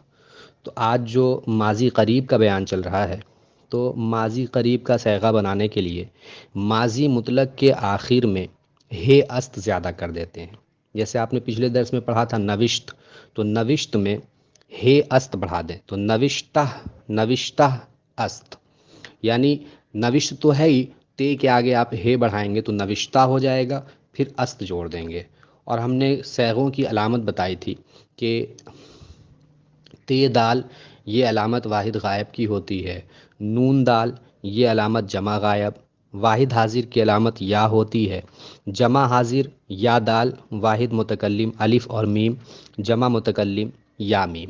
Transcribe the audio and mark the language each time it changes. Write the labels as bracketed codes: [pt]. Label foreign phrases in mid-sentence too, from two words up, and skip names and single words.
[ur] تو آج جو ماضی قریب کا بیان چل رہا ہے، تو ماضی قریب کا صیغہ بنانے کے لیے ماضی مطلق کے آخر میں ہے است زیادہ کر دیتے ہیں۔ جیسے آپ نے پچھلے درس میں پڑھا تھا نوشت، تو نوشت میں ہے است بڑھا دیں تو [fa] نوشتہ نوشتہ است، [ur] یعنی نوشت تو ہے ہی، تے کے آگے آپ ہے بڑھائیں گے تو نوشتہ ہو جائے گا، پھر است جوڑ دیں گے۔ اور ہم نے صیغوں کی علامت بتائی تھی کہ تے دال یہ علامت واحد غائب کی ہوتی ہے، نون دال یہ علامت جمع غائب، واحد حاضر کی علامت یا ہوتی ہے، جمع حاضر یا دال، واحد متکلم الف اور میم، جمع متکلم یا میم۔